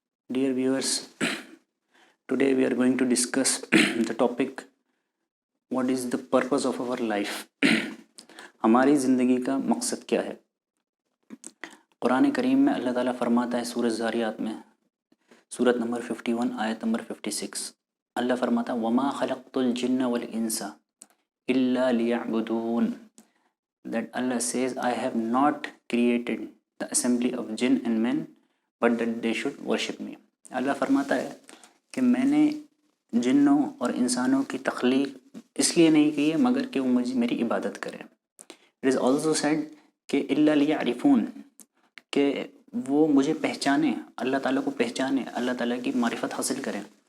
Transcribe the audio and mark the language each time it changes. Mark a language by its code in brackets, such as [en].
[en] Dear viewers, today we are going to discuss the topic what is the purpose of our life. [hi] हमारी ज़िंदगी का मकसद क्या है. कुरान करीम में अल्लाह ताला फरमाता है सूरह ज़ारियात में, सूरत नंबर 51 आयत नंबर 56, अल्लाह फरमाता है [ar] वमा खलक़तुल जिन्न वल इंसा इल्ला लियअबुदून. [en] That Allah says, I have not created the assembly of jinn and men but that they should worship me. [hi] अल्लाह फरमाता है कि मैंने जिन्नों और इंसानों की तख्लीक इसलिए नहीं की है मगर कि वो मुझे मेरी इबादत करें. [en] it is also said [hi] कि [ar] इल्ला लियअरिफून, [hi] कि वो मुझे पहचाने, अल्लाह ताला को पहचाने, अल्लाह ताला की मारिफत हासिल करें.